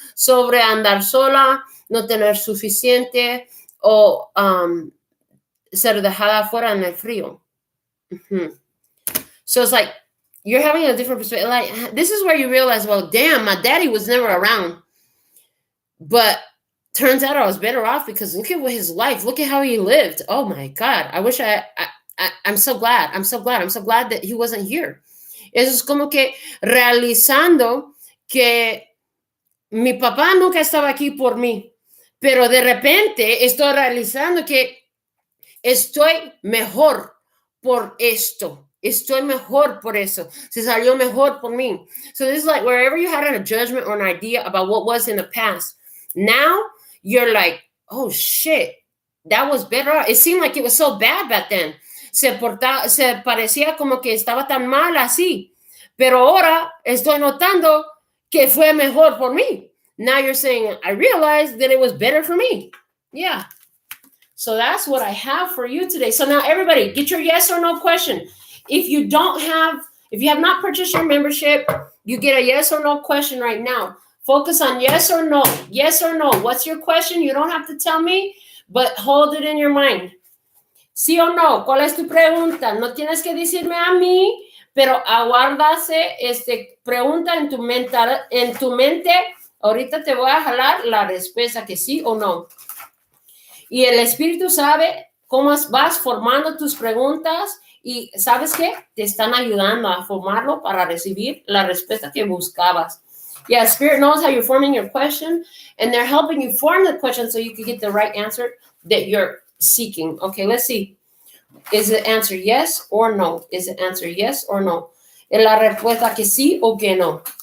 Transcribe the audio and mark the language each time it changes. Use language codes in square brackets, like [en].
[es] Sobre andar sola, no tener suficiente, o ser dejada afuera en el frío. [en] So it's like, you're having a different perspective. Like, this is where you realize, well, damn, my daddy was never around. But turns out I was better off because look at his life. Look at how he lived. Oh, my God. I wish I'm so glad. I'm so glad that he wasn't here. [es] Eso es como que realizando que mi papá nunca estaba aquí por mí. Pero de repente estoy realizando que estoy mejor por esto. Estoy mejor por eso. Se salió mejor por mí. [en] So this is like wherever you had a judgment or an idea about what was in the past, now you're like, oh shit, that was better. It seemed like it was so bad back then. [es] se parecía como que estaba tan mal así. Pero ahora estoy notando que fue mejor por mí. [en] Now you're saying, I realized that it was better for me. Yeah. So that's what I have for you today. So now everybody, get your yes or no question. If you have not purchased your membership, you get a yes or no question right now. Focus on yes or no. Yes or no. What's your question? You don't have to tell me, but hold it in your mind. [es] ¿Sí o no? ¿Cuál es tu pregunta? No tienes que decirme a mí, pero aguárdase pregunta en tu mente. Ahorita te voy a jalar la respuesta que sí o no. Y el espíritu sabe cómo vas formando tus preguntas y ¿sabes qué? Te están ayudando a formarlo para recibir la respuesta que buscabas. [en] Yeah, Spirit knows how you're forming your question, and they're helping you form the question so you can get the right answer that you're seeking. Okay, let's see. Is the answer yes or no? Is the answer yes or no? [es] ¿Es la respuesta que sí o que no?